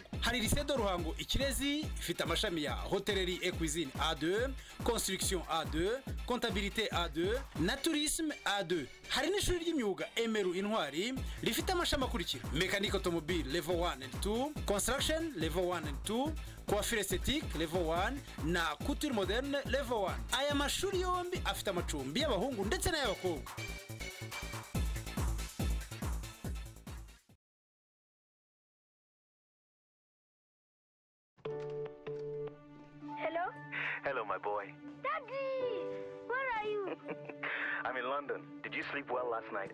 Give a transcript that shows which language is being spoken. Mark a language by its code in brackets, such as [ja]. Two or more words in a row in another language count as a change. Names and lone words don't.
[rw] Hari Lycée de Ruhango Ikirezi ifite amashami ya [fr] Hotellerie et Cuisine A2, Construction A2, Comptabilité A2 [rw] na Tourisme A2. Hari n'ishuri ry'imyuga Emeru Intwari rifite amashami akurikira: [fr] Mécanique automobile [en] level 1 and 2, [fr] Construction [en] level 1 and 2, [fr] coiffure esthétique level 1 na couture moderne level 1. [rw] Aya mashuri yombi afite amacumbi y'abahungu ndetse n'ay'abakobwa. [en] Hello? Hello, my boy. Daddy! Where are you? I'm in London. Did you sleep well last night?